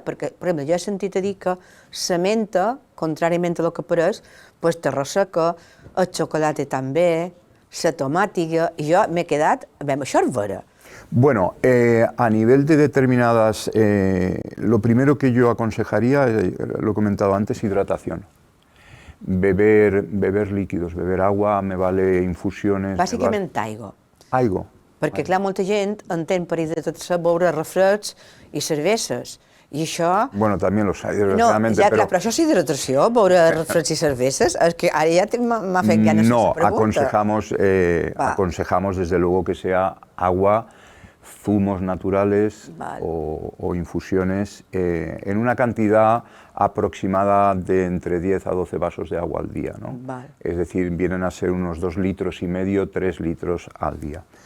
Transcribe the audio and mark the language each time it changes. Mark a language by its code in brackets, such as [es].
[ca] Perquè, per exemple, jo he sentit a dir que la menta, contràriament a lo que pareix, pues te resseca, el xocolate també, la tomàtica, i jo m'he quedat, això és vera. [es] Bueno, a nivel de determinadas, lo primero que yo aconsejaría, lo he comentado antes, hidratación. Beber líquidos, beber agua, me vale infusiones... [ca] Bàsicament aigua. Aigua. Perquè, clar, molta gent entén per hidratar-se beure refreds i cerveses. I això... [es] Bueno, també los hay, desgraciadamente. [ca] No, ja, clar, però això és hidratació, beure refreds i cervezas. És que ara ja m'ha fet ganes [es] no, esa pregunta. Aconsejamos desde luego que sea agua, zumos naturales o infusiones en una cantidad aproximada de entre 10 a 12 vasos de agua al día, ¿no? Es decir, vienen a ser unos 2,5 litros, 3 litros al día.